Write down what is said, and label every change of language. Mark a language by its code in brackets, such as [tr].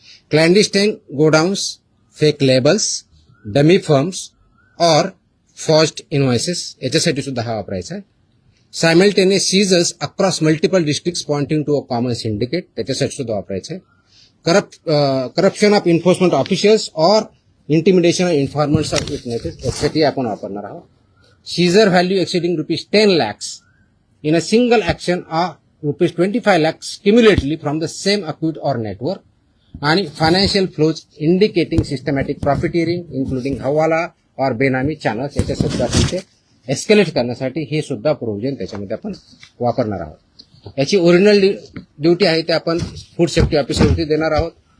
[en] clandestine godowns, fake labels, dummy firms or forged invoices [mr] याच्यासाठी सुद्धा हा वापरायचा आहे. [en] simultaneous seizures across multiple districts pointing to a common syndicate [mr] त्याच्यासाठी सुद्धा वापरायचं आहे. [en] corruption of enforcement officials or intimidation of informants of witnesses [mr] यासाठी आपण वापरणार आहोत. [en] Seizure value exceeding ₹10 lakhs in a single action or ₹25 lakhs cumulatively from the same account or network. आणि financial flows indicating systematic profiteering including hawala और benami channels [mr] याच्या सुद्धा ते एस्केलेट करण्यासाठी हे सुद्धा प्रोव्हिजन त्याच्यामध्ये आपण वापरणार आहोत. याची ओरिजिनल ड्युटी आहे ते आपण फूड सेफ्टी ऑफिसरवरती देणार आहोत.